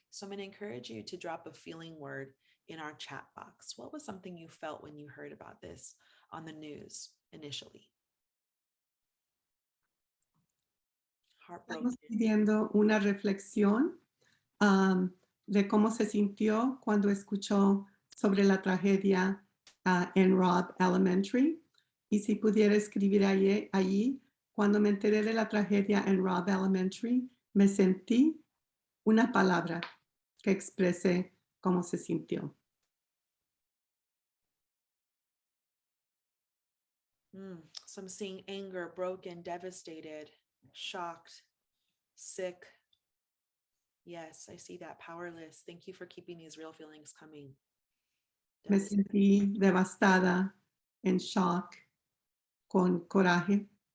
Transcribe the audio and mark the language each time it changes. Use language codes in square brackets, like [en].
[en] So I'm going to encourage you to drop a feeling word in our chat box. What was something you felt when you heard about this on the news initially? [es] Estamos pidiendo una reflexión de cómo se sintió cuando escuchó sobre la tragedia en Robb Elementary. Y si pudiera escribir allí, cuando me enteré de la tragedia en Robb Elementary, me sentí una palabra que exprese cómo se sintió. [en] So I'm seeing anger, broken, devastated, shocked, sick. Yes, I see that. Powerless. Thank you for keeping these real feelings coming. [es] Me sentí devastada, en shock, con coraje.